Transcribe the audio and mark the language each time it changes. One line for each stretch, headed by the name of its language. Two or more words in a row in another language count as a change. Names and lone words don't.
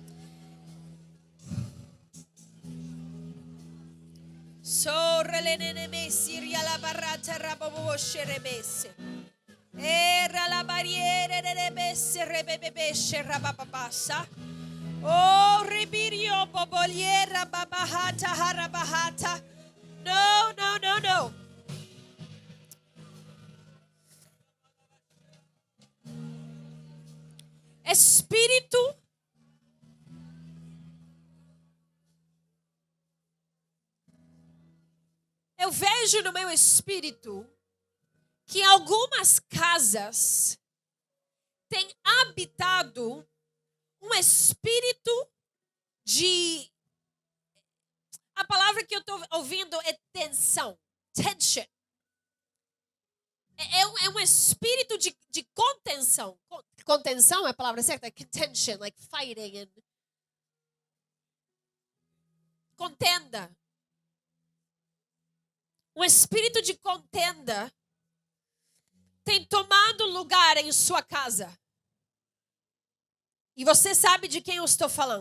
English: Sorrelene mesiria la barata rababoshe rebese. Era la barriere rebese rebebeshe rababasa. Oh, ribirio boboliera babahata harabahata. No, no, no, no.
Portuguese: Espírito eu vejo no meu espírito que em algumas casas tem habitado um espírito de... A palavra que eu estou ouvindo é tensão. Tension. É um espírito de contenção. Contenção é a palavra certa?
English: Contention, like fighting. And...
Portuguese: Contenda. Um espírito de contenda tem tomado lugar em sua casa. E você sabe de quem eu estou falando.